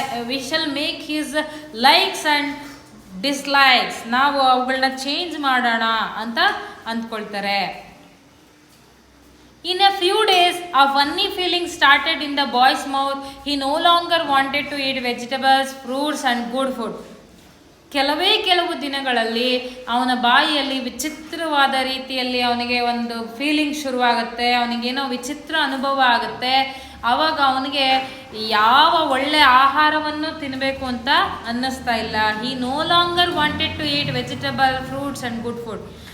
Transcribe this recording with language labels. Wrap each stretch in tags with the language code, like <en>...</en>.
<en>we shall make his likes and dislikes,</en> <kn>ನಾವು ಅವುಗಳನ್ನ change ಮಾಡೋಣ ಅಂತ ಅಂದ್ಕೊಳ್ತಾರೆ.</kn> <en>In a few days, a funny feeling started in the boy's mouth. He no longer wanted to eat vegetables, fruits and good food.</en> <kn>ಕೆಲವು ದಿನಗಳಲ್ಲಿ ಅವನ ಬಾಯಿಯಲ್ಲಿ ವಿಚಿತ್ರವಾದ ರೀತಿಯಲ್ಲಿ ಅವನಿಗೆ ಒಂದು ಫೀಲಿಂಗ್ ಶುರುವಾಗುತ್ತೆ. ಅವನಿಗೇನೋ ವಿಚಿತ್ರ ಅನುಭವ ಆಗುತ್ತೆ. ಆವಾಗ ಅವನಿಗೆ ಯಾವ ಒಳ್ಳೆ ಆಹಾರವನ್ನು ತಿನ್ನಬೇಕು ಅಂತ ಅನ್ನಿಸ್ತಾ ಇಲ್ಲ.</kn> <en>He no longer wanted to eat vegetable, fruits and good food.</en>